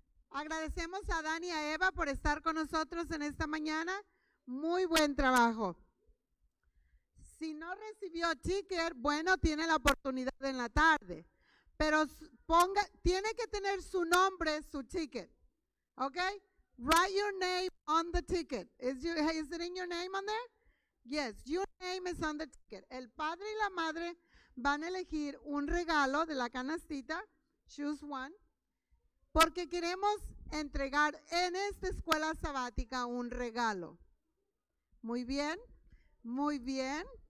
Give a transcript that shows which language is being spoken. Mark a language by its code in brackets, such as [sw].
[es] Agradecemos a Dani y a Eva por estar con nosotros en esta mañana. Muy buen trabajo. Si no recibió ticket, bueno, tiene la oportunidad en la tarde. Pero tiene que tener su nombre, su ticket. ¿Ok? [en] Write your name on the ticket. Is it in your name on there? Yes, your name is on the ticket. [es] El padre y la madre van a elegir un regalo de la canastita. [en] Choose one. [es] Porque queremos entregar en esta escuela sabática un regalo. Muy bien, muy bien.